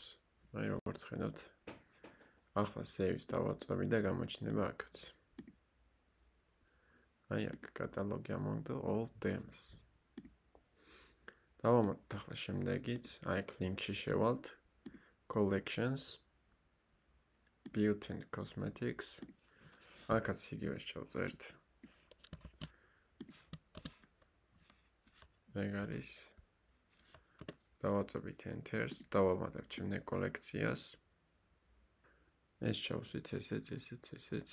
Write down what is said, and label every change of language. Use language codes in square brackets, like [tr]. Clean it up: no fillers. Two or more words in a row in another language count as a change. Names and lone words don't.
[ka] აი როგორც ხედავთ, ახლა save-ს დავაწვევით და გამოჩნდება აქაც. აი აქ კატალოგი ამონდო [en] all themes. [ka] დავამატოთ ახლა შემდეგიც, აი აქ link-ში შევალთ [en] collections, beauty and cosmetics. [ka] აქაც იგივეს ჩავწერთ. ეგ არის. დავაწვევით Enter-ს, დავამატებთ შემდეგ კოლექციას. ეს ჩავსვით ესეც.